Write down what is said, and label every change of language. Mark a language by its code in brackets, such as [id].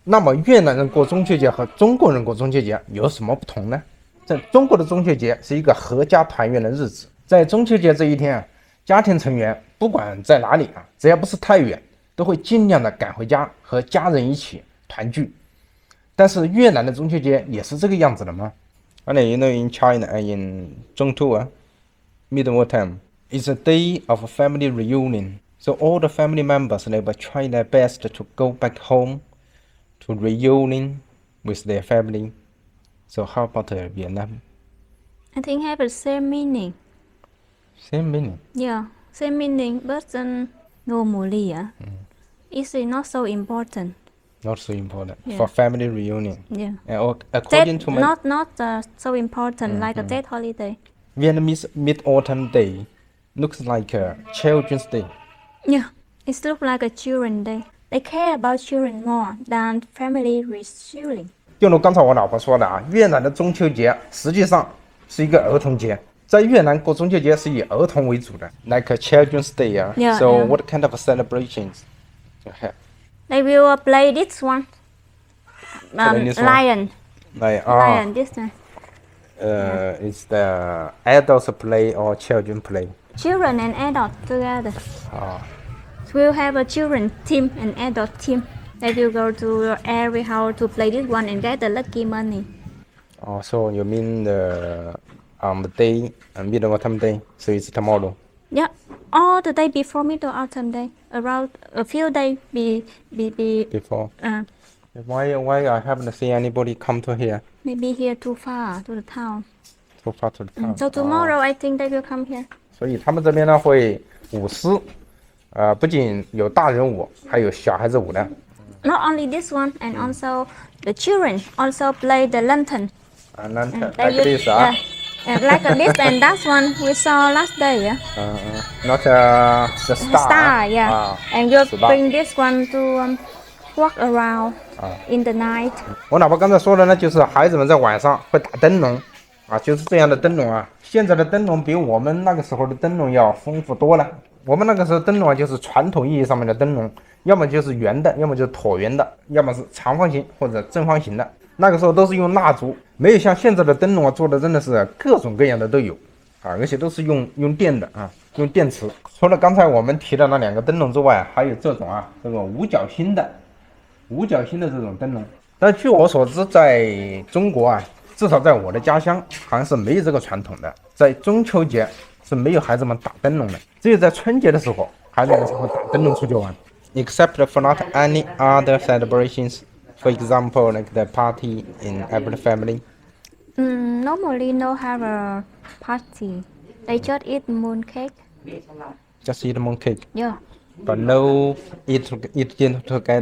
[zh] 那么越南人过中秋节和中国人过中秋节有什么不同呢？在中国的中秋节是一个合家团圆的日子，在中秋节这一天家庭成员不管在哪里只要不是太远，都会尽量的赶回家和家人一起团聚。但是越南的中秋节也是这个样子的吗？ in China and in Zhongtu, Mid-Autumn is a day of family reunion. [en] So all the family members they will try their best to go back home to reunion with their family. So how about Vietnam? I think have the same meaning. Same meaning. Yeah, same meaning, but normally, it's not so important. Not so important Yeah. for family reunion. Yeah, According to my not so important like a dead holiday. Vietnamese Mid-Autumn Day looks like a Children's Day. Yeah, it looks like a children day. They care about children more than family reunion. [zh] 就如刚才我老婆说的越南的中秋节实际上是一个儿童节，在越南过中秋节是以儿童为主的 ， like a Children's Day. [en] Yeah, So yeah. what kind of celebrations you have? They will play this one. Play this one? Lion. Like Lion, this one. is the adults play or children play? Children and adults together. We'll have a children team and adult team. They will go to every house to play this one and get the lucky money. So you mean the day, Mid-Autumn Day? So it's tomorrow. Yeah, all the day before Middle Autumn Day, around a few days Before. Why I haven't seen anybody come to here? maybe here too far to the town. Too far to the town. So tomorrow I think they will come here. [zh] 所以他们这边呢会舞狮，不仅有大人舞，还有小孩子舞的。 [en] Not only this one, and also the children also play the lantern. Lantern, They like use- this, like this and that one we saw last day. not the star. Star, yeah. And we'll [zh] 是吧 [en] bring this one to walk around in the night. [zh] 我老婆刚才说的呢，就是孩子们在晚上会打灯笼，就是这样的灯笼现在的灯笼比我们那个时候的灯笼要丰富多了。我们那个时候灯笼就是传统意义上面的灯笼，要么就是圆的，要么就是椭圆的，要么是长方形或者正方形的。那个时候都是用蜡烛，没有像现在的灯笼做的真的是各种各样的都有而且都是用电的用电池。除了刚才我们提的那2个灯笼之外，还有这种这种五角星的这种灯笼。但据我所知，在中国至少在我的家乡好像是没有这个传统的，在中秋节是没有孩子们打灯笼的，只有在春节的时候孩子们才会打灯笼出去玩。 [en] Except for not any other celebrations, for example, like the party in every family. Normally no have a party. They just eat moon cake. Just eat mooncake, Yeah. but no eat together.